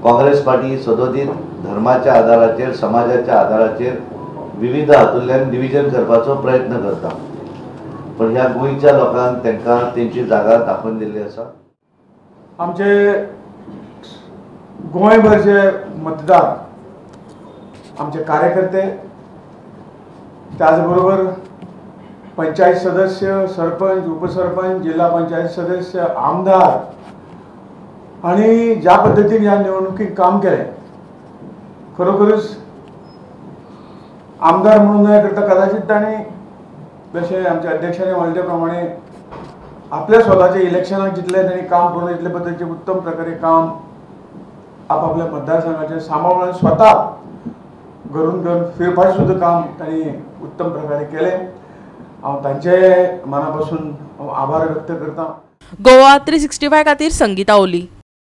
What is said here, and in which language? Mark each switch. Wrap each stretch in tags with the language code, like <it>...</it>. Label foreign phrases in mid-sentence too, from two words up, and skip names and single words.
<kok>काँग्रेस पार्टी सदोदीत धर्माच्या आधाराचेर, समाजाच्या आधाराचेर विविध हातूंतल्यान डिव्हिजन करपाचो प्रयत्न करता, पण ह्या गोंयच्या लोकांक तांकां तेंची जागा दाखोवन दिल्ली आसा।</kok> <mr>आमचे गोंयभरचे मतदार, आमचे कार्यकर्ते, त्याचबरोबर पंचायत सदस्य, सरपंच, उपसरपंच, जिल्हा पंचायत सदस्य, आमदार आणि ज्या पद्धतीने या निवडणुकीत काम केले, खरोखरच आमदार म्हणून करता कदाचित ताणें जसे आमच्या अध्यक्षाने म्हणले प्रमाणे आपल्या स्वतःच्या इलेक्शनात जितले त्यांनी काम करून इतले पद्धतीचे उत्तम प्रकारे काम आपापल्या मतदारसंघाचे सांभाळून स्वतः घरून घर फिरपाचे सुद्धा काम त्यांनी उत्तम प्रकारे केले.</mr> <kok>हांव तांचे मनापासून आभार व्यक्त करता. गोवा 365 खातीर संगीता ओली.</kok>